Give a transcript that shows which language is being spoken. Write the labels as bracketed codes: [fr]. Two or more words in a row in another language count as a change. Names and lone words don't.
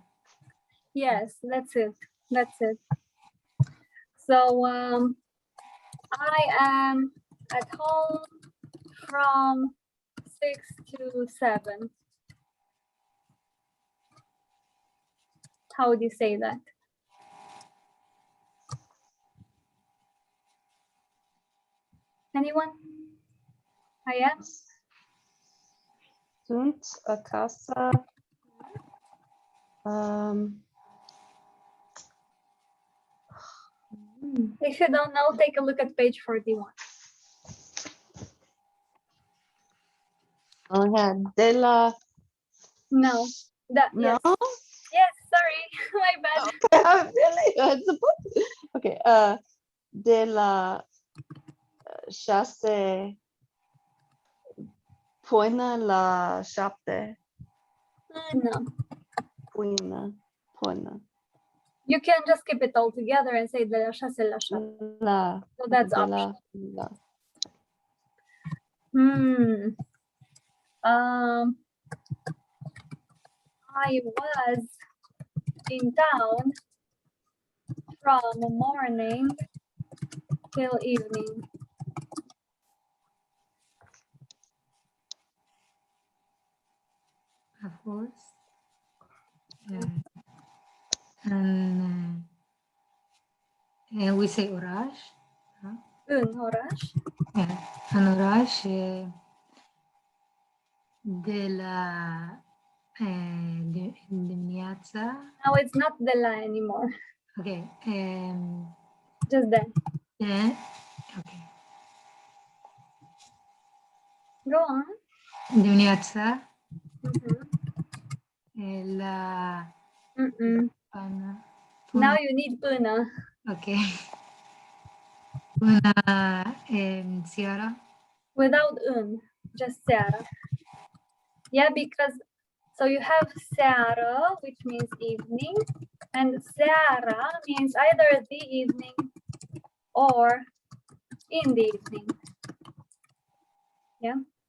[en] Yes, that's it. That's it. So I am at home from 6 to 7. How would you say that? Anyone? I am? [ro] Sunt acasă [en] If you don't know, take a look at page 41. [ro] Okay, de la, [en] No, that no? yes, sorry, my bad. Really? It's a book. [ro] Okay, de la chasse poina la șapte. [en] No, Poina. you can just keep it all together and say [ro] de la 6 la 7. La. [en] So that's [ro] de [en] option. [ro] la. [en] I was in town from morning till evening. Of course. And we say oraș. [ro] În oraș. În oraș de la dimineața. [en] Now it's not [ro] de la [en] anymore, Okay. just de. Yeah. Okay. Go on. [ro] Dimineața Mhm. la până. [en] Now you need până. [ro] Okay. Până seara. [en] Without în, just seara. Yeah, because so you have seară, which means evening, and seara means either the evening or in the evening. Yeah.